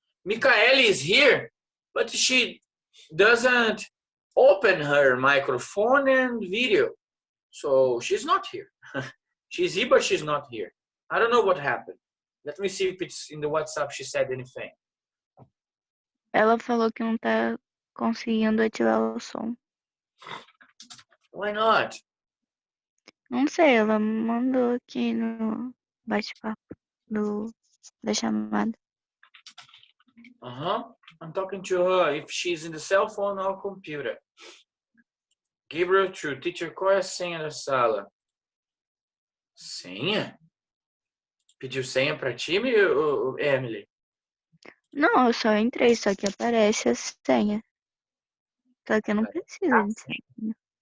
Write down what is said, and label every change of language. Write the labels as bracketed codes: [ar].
[en] Michaeli is here, but she doesn't open her microphone and video. So she's not here. She's here, but she's not here. I don't know what happened. Let me see if it's in the WhatsApp she said anything. [pt] Ela falou que não tá conseguindo ativar o som. [en] Why not? [pt] Não sei, ela mandou aqui no bate-papo da chamada. [en] I'm talking to her if she's in the cell phone or computer. [pt] Gabriel True, teacher, qual é a senha da sala? Senha? Pediu senha pra ti, Emily? Não, eu só entrei, só que aparece a senha. Só que eu não precisa de senha.